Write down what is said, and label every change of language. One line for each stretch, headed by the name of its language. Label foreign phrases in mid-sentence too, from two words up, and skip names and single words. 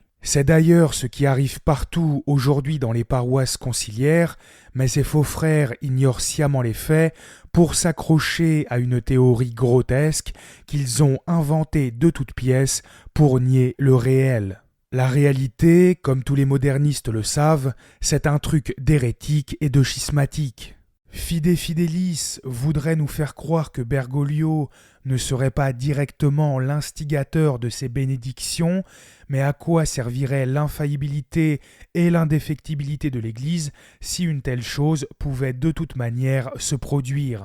French: C'est d'ailleurs ce qui arrive partout aujourd'hui dans les paroisses conciliaires, mais ces faux frères ignorent sciemment les faits pour s'accrocher à une théorie grotesque qu'ils ont inventée de toutes pièces pour nier le réel. La réalité, comme tous les modernistes le savent, c'est un truc d'hérétique et de schismatique. Fide Fidelis voudrait nous faire croire que Bergoglio ne serait pas directement l'instigateur de ces bénédictions, mais à quoi servirait l'infaillibilité et l'indéfectibilité de l'Église si une telle chose pouvait de toute manière se produire ?